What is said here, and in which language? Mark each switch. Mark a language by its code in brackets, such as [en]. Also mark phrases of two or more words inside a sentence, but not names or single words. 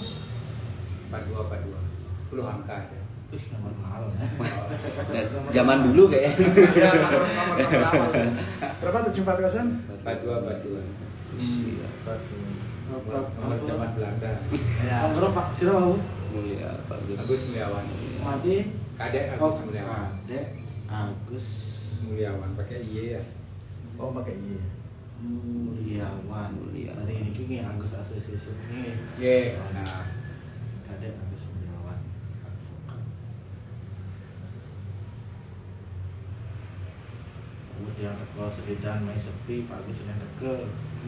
[id] 4242 10 angka aja. Ih, nomor mahal ya. Dan zaman dulu kayaknya. Ya, nomor lama. Berapa 740? 4242 nomor zaman Belanda. Ya. Nomor Pak, siapa Bu? Mulia bagus. Agus Mulyawan. Madi. Kadek Agus Mulyawan. Dek Agus Mulyawan pakai Y ya. Oh, pakai Y. Mulyawan. Dari ini kini Agus Association ini. Y. Nah, Kadek Agus Mulyawan. Kemudian kalau sekitar main sepi, Pak Agus yang deket.